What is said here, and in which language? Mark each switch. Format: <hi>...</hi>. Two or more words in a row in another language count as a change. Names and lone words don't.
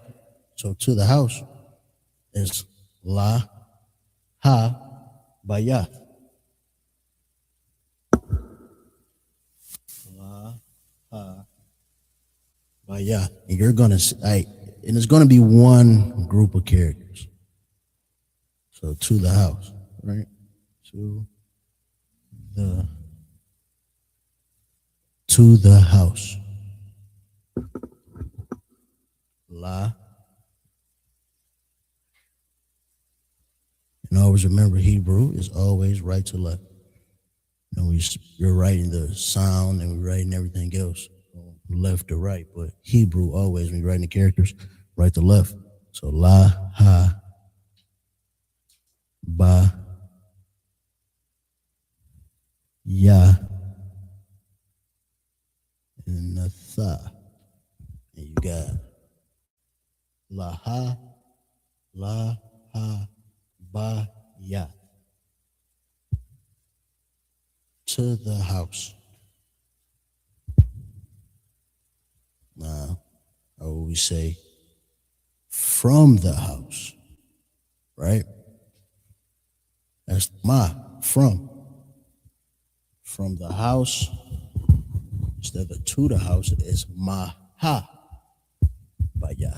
<en>So to the house is</en> <he>ל ה בית. ל ה בית.</he> <en>And you're gonna and it's gonna be one group of characters. So to the house, right? To the house. La. And always remember, Hebrew is always right to left. You know, you're writing the sound and we're writing everything else left to right, but Hebrew always, when you're writing the characters, right to left. So la, ha, ba, ya, and the tha. And you got la, ha, ba, ya. To the house. Now, I always say from the house, right? That's ma, from. From the house, instead of to the house, it's</en> <he>מה בית.</he>